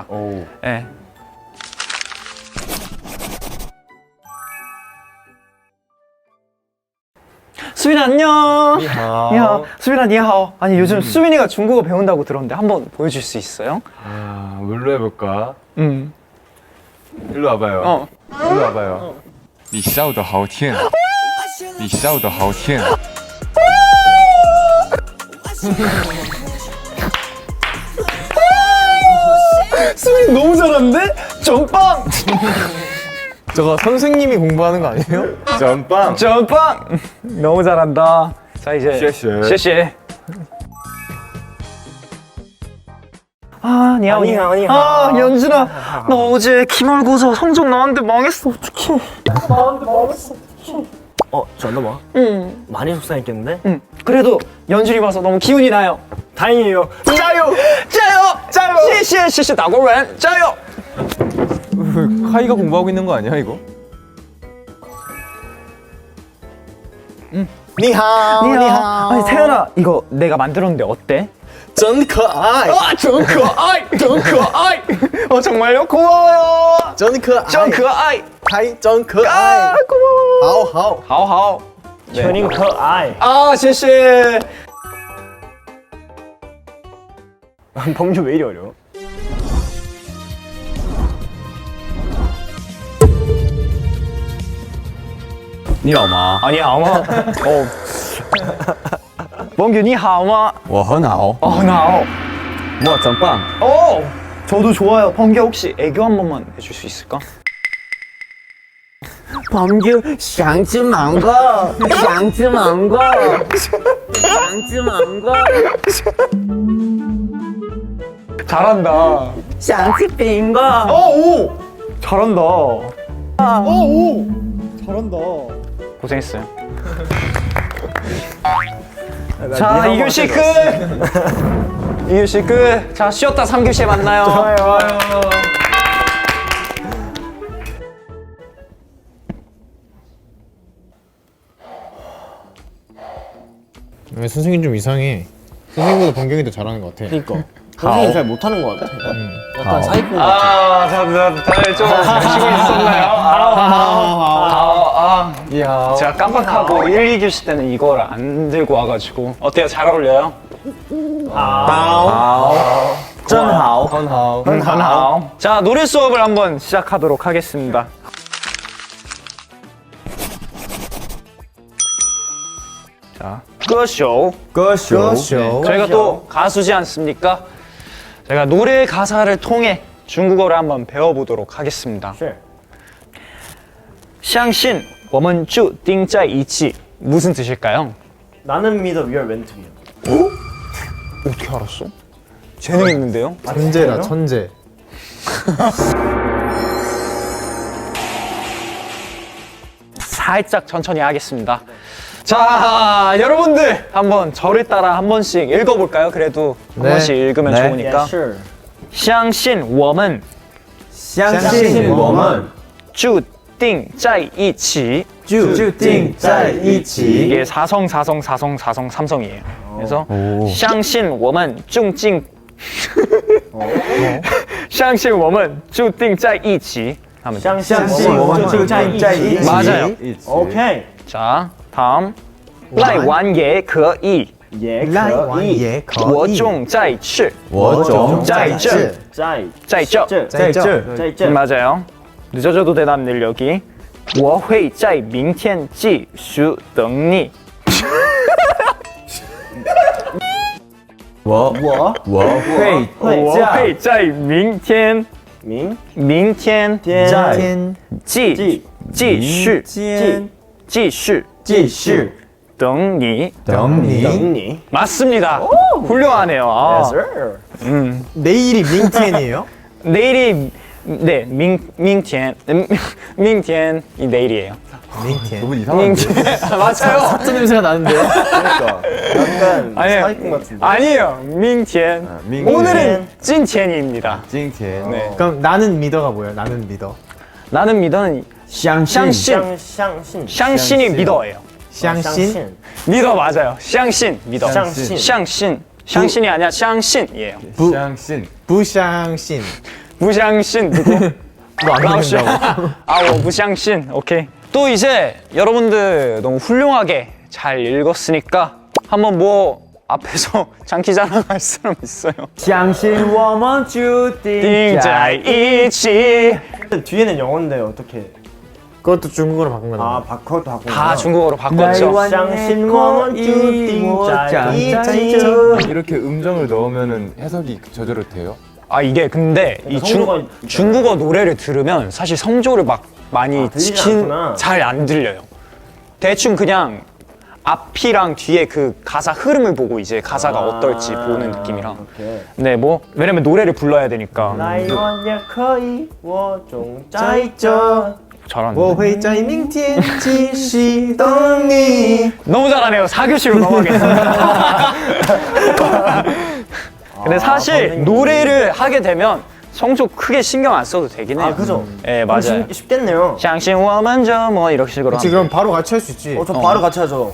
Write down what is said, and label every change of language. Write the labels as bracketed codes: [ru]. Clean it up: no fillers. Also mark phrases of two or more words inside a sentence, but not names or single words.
[ko] 네. 수빈아 안녕. 니하오. 수빈아 니하오. 아니 요즘 수빈이가 중국어 배운다고 들었는데 한번 보여줄 수 있어요? 아, 뭘로 해볼까? 응. 일로 와봐요. 어. 일로 와봐요. [zh] 你笑得好甜，你笑得好甜。 [ko] 수빈이 너무 잘하는데? 전빵. 저거 선생님이 공부하는 거 아니에요? 전빵. 전빵. 너무 잘한다. 자 이제. 谢谢。谢谢. 아, 니하오, [zh] 你好，你好. [ko] 아, 연준아, 너 어제 기말고사 성적 나왔는데 망했어. 어떡해. [zh] 어 真的吗 [ko] 응, 많이 속상했겠는데? 응. 그래도 연준이 봐서 너무 기운이 나요. 다행이에요 [zh] 加油,加油,谢谢,谢谢打工人,加油. [ko] 카이가 공부하고 있는 거 아니야 이거? 니하오 니하오. 아니 태연아, 이거 내가 만들었는데 어때? [zh] 真可爱 아, 真可爱,真可爱. [ko] 어 정말요? 고마워요. [zh] 真可爱真可爱. 还真可 [ko] 아, [zh] 爱 [ko] 고마워. [zh] 好好好好. 全宁可爱 아, 谢谢. [ko] 범주 왜 이리 어려워? [zh] 니 好吗 [ko] 아니, 아마. 멍규, [zh] 你好吗? 我很好 [ko] 나. [zh] 我真棒 [ko] 저도 좋아요. 범규 혹시 애교 한 번만 해줄 수 있을까? [zh] 범규 想吃芒果想吃芒果想吃芒果 [ko] 잘한다. [zh] 想吃苹果 [ko] 오! 잘한다. 오! 잘한다. 고생했어요. 자, 2교시 끝! 2교시 끝. 자, 쉬었다 3교시에 만나요. 좋아요. 선생님 좀 이상해 선생님보다 번경이 더 잘하는 것 같아 그니까 선생님 잘 못하는 것 같아 약간 사기꾼 같아 아, 다들 좀 쉬고 있었나요? 제가 깜빡하고 1, 2교시 때는 이걸 안 들고 와가지고. 어때요? 잘 어울려요? [zh] 真好很好. [ko] 자, 노래 수업을 한번 시작하도록 하겠습니다. 자, 歌手. 歌手 저희가 또 가수지 않습니까? 제가 노래 가사를 통해 중국어를 한번 배워보도록 하겠습니다. [zh] 相信我们注定在一起. [ko] 무슨 뜻일까요? 나는 믿어 [en] we are meant to be [ko] 어떻게 알았어? 재능 있는데요? 천재다 천재 살짝 천천히 하겠습니다. 자, 여러분들 한번 저를 따라 한 번씩 읽어볼까요? 그래도 한 네. 번씩 읽으면 네. 좋으니까. [zh] 相信我们相信我们注定在一起. 注定在一起 [ko] 이게 사성이에요. 그래서 [zh] 相信我们注定相信我们注定在一起 [ko] 하면 돼요. [zh] 相信我们就在一起 [ko] 맞아요. 오케이 자, 다음 [zh] 赖完也可以，也来可以，玩也可我以。种在吃，我种在这，在这，在这。在这。在这， [ko] 맞아요. 늦어져도 대답 늘려기. [zh] 我会在明天继续等你。我会我会在明天明天继续等你。等你。等你。 [ko] 맞습니다. 훌륭하네요. 아, [en] Yes, sir. [ko] 내일이 민텐이에요? 내일이 네, 明天 이 내일이에요. 민텐. 너무 이상한데. 맞아요. 사투 냄새가 나는데요? 그러니까 약간 아니에요. 사기꾼 같은데. 아니에요. 明天. 민텐. 오늘은 찐첸입니다. 찡티엔. 네. 그럼 나는 믿어가 뭐예요? 나는 믿어. 나는 믿어는 相信 샹신. 相信， 샹신이 믿어예요. 샹신? 믿어 맞아요. 샹신 믿어. 샹신. 샹신. 샹신이 아니라 샹신이에요. 샹신. 부샹신. 무샹신 누구? 라오쇼. 아, [zh] 我不相信. [ko] 오케이. 또 이제 여러분들 너무 훌륭하게 잘 읽었으니까 한번 뭐 앞에서 장기 자랑할 사람 있어요? [zh] 相信我们注定在一起. [ko] 뒤에는 영어인데 어떻게? 그것도 중국어로 바꾼 거잖아. 아 바꿔도 바꾼 다 중국어로 바꿨죠. [zh] 相信我们注定在一起。 [ko] 이렇게 음정을 넣으면은 해석이 저절로 돼요? 아 이게 근데 이 중국어 노래를 들으면 사실 성조를 막 많이 들리지 않구나. 잘 안 들려요. 대충 그냥 앞이랑 뒤에 그 가사 흐름을 보고 이제 가사가 어떨지 보는 느낌이라. 오케이. 네, 뭐 왜냐면 노래를 불러야 되니까. [zh] 来玩也可以，我总在这。 [ko] 잘하는데. [zh] 我会在明天继续等你。 [ko] 너무 잘하네요. 4교시로 넘어가겠습니다. 근데 사실 노래를 하게 되면 성조 크게 신경 안 써도 되긴 해요. 아 그죠? 네, 맞아요. 쉽겠네요. [zh] 相信我们就 [ko] 뭐 이렇게 식으로 하면 지금 바로 같이 할 수 있지. 저 바로 같이 하죠.